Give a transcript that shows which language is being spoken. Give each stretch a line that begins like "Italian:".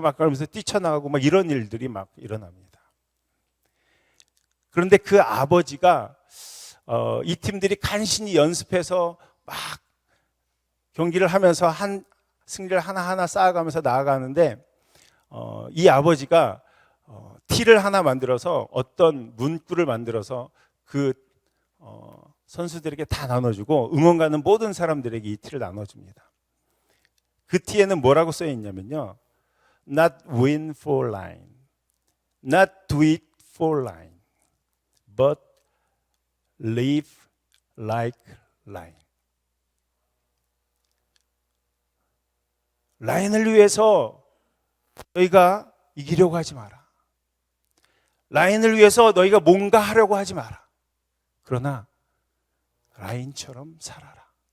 Korean: 막 그러면서 뛰쳐나가고 막 이런 일들이 막 일어납니다. 그런데 그 아버지가 이 팀들이 간신히 연습해서 막 경기를 하면서 승리를 하나하나 쌓아가면서 나아가는데 이 아버지가 티를 하나 만들어서 어떤 문구를 만들어서 그 선수들에게 다 나눠주고 응원 가는 모든 사람들에게 이 티를 나눠줍니다. 그 티에는 뭐라고 써 있냐면요.
English: Not win for line, not do it for line, but live like line.
Korean: 라인을 위해서 너희가 이기려고 하지 마라. 라인을 위해서 너희가 뭔가 하려고 하지 마라. 그러나 라인처럼 살아라.